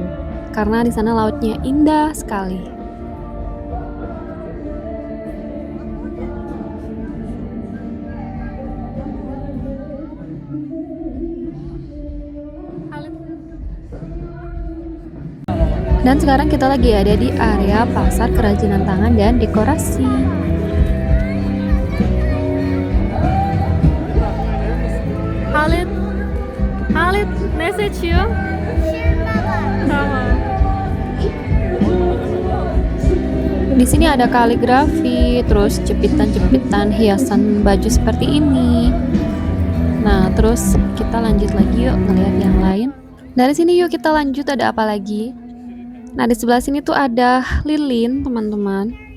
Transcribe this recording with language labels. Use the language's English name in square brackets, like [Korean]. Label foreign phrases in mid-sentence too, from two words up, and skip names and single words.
[Indonesian] Karena di sana lautnya indah sekali. Dan sekarang kita lagi ada di area pasar kerajinan tangan dan dekorasi. [Turkish] Halit, Halit, ne seçiyor? Tamam. [Indonesian] Di sini ada kaligrafi, terus jepitan-jepitan hiasan baju seperti ini. Nah, terus kita lanjut lagi yuk ngeliat yang lain. Dari sini yuk kita lanjut, ada apa lagi? Nah, di sebelah sini tuh ada lilin, teman-teman.